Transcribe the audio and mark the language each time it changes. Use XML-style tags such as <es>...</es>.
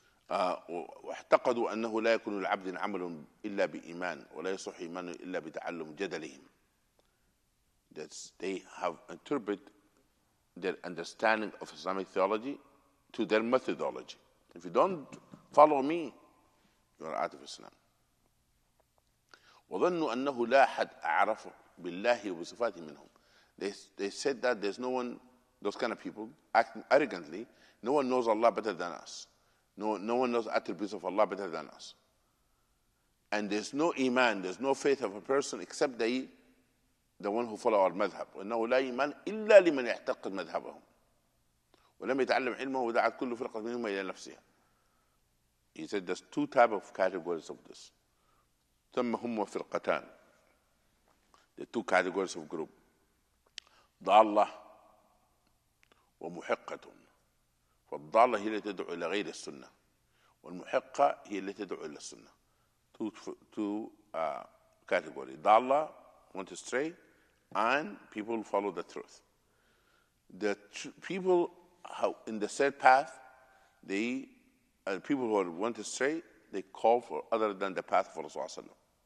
<ar>واعتقدوا أنه لا يكون لعبد عمل إلا بإيمان ولا يصح إيمان إلا بتعلم جدلهم.</ar> <en>That they have interpreted their understanding of Islamic theology to their methodology. If you don't follow me, you are out of Islam.</en> <ar>وظنوا أنه لا أحد أعرف بالله وبصفاته منهم.</ar> <en>They said that there's no one, those kind of people, acting arrogantly, no one knows Allah better than us. No one knows attributes of Allah better than us. And there's no iman, there's no faith of a person except the one who follow our madhab.</en> <ar>وأنه لا إيمان إلا لمن يعتقد مذهبهم. ولم يتعلم علمه ودعت كل فرقة منهم إلى نفسها.</ar> <en>He said there's two types of categories of this.</en> <ar>ثم هم فرقتان.</ar> <en>The two categories of group.</en> <ar>ضالة ومحقة. فالضالة هي التي تدعو إلى غير السنة والمحقة هي التي تدعو إلى السنة.</ar> <en>Two categories. ضالة, went astray, and people who follow the truth. The people in the third path, people who went astray, they call for other than the path of Rasulullah.</en>